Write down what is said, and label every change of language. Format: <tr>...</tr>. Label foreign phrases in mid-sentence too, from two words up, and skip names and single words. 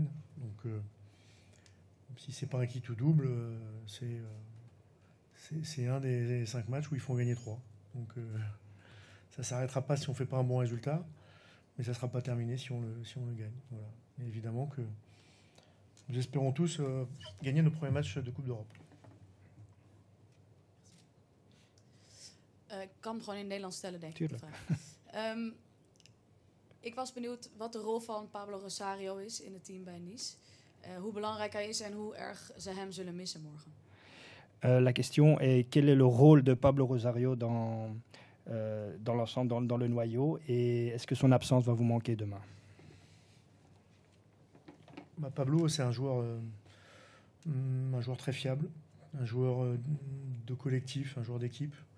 <fr>Donc, si c'est pas un qui tout double, c'est un des 5 matchs où il faut en gagner 3. Donc, ça ne s'arrêtera pas si on ne fait pas un bon résultat, mais ça ne sera pas terminé si on le gagne. Voilà. Et évidemment que nous espérons tous gagner nos premiers matchs de Coupe d'Europe.</fr> <nl>Ik kan hem gewoon in het Nederlands stellen, denk ik. De vraag. Ik was benieuwd wat de rol van Pablo Rosario is in het team bij Nice. Hoe belangrijk hij is en hoe erg ze hem zullen missen morgen.</nl> <fr>La question est quel est le rôle de Pablo Rosario dans l'ensemble, dans le noyau, et est-ce que son absence va vous manquer demain? Pablo, c'est un joueur très fiable, un joueur de collectif, un joueur d'équipe.</fr>